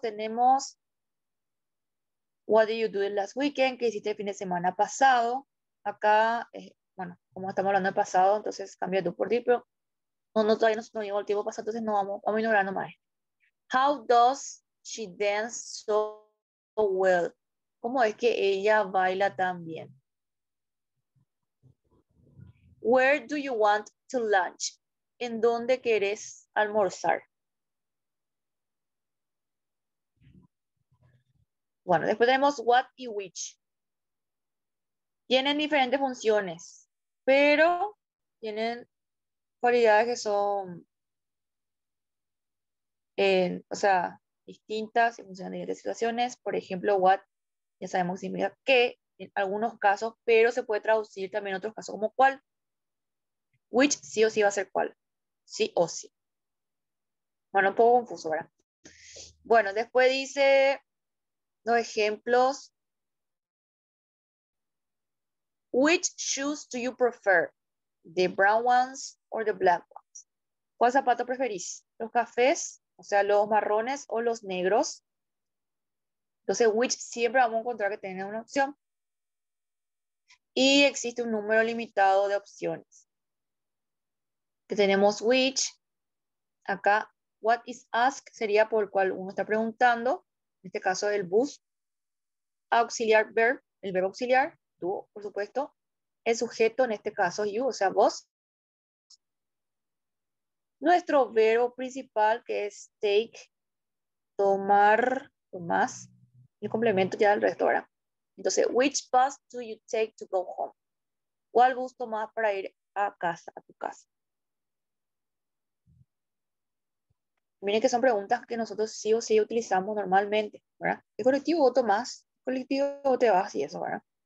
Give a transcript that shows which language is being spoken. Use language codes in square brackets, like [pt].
[es] Tenemos [en] what did you do last weekend? [es] ¿Qué hiciste el fin de semana pasado? Acá, bueno, como estamos hablando del pasado, entonces cambia do por did, pero todavía no llegó el tiempo pasado, entonces no vamos a ignorar nomás. [en] How does she dance so well? [es] ¿Cómo es que ella baila tan bien? [en] Where do you want to lunch? [es] ¿En dónde querés almorzar? Bueno, después tenemos what y which. Tienen diferentes funciones, pero tienen cualidades que son, o sea, distintas en función de diferentes situaciones. Por ejemplo, what, ya sabemos que significa qué en algunos casos, pero se puede traducir también en otros casos como cuál. Which sí o sí va a ser cuál. Sí o sí. Bueno, un poco confuso, ¿verdad? Bueno, después dice los ejemplos. [en] Which shoes do you prefer? The brown ones or the black ones? [es] ¿Cuál zapato preferís? ¿Los cafés, o sea, los marrones o los negros? Entonces, which siempre vamos a encontrar que tiene una opción. Y existe un número limitado de opciones. Que tenemos which. Acá, [en] what is asked [es] sería por el cual uno está preguntando. En este caso, el bus. Auxiliar verb, el verbo auxiliar, tú, por supuesto. El sujeto, en este caso, you, o sea, vos. Nuestro verbo principal, que es take, tomar, tomás. El complemento ya del resto, ¿verdad? Entonces, [en] which bus do you take to go home? [es] ¿Cuál bus tomás para ir a casa, a tu casa? Miren que son preguntas que nosotros sí o sí utilizamos normalmente, ¿verdad? ¿Qué colectivo vos tomás? ¿Qué colectivo te vas? Y eso, ¿verdad?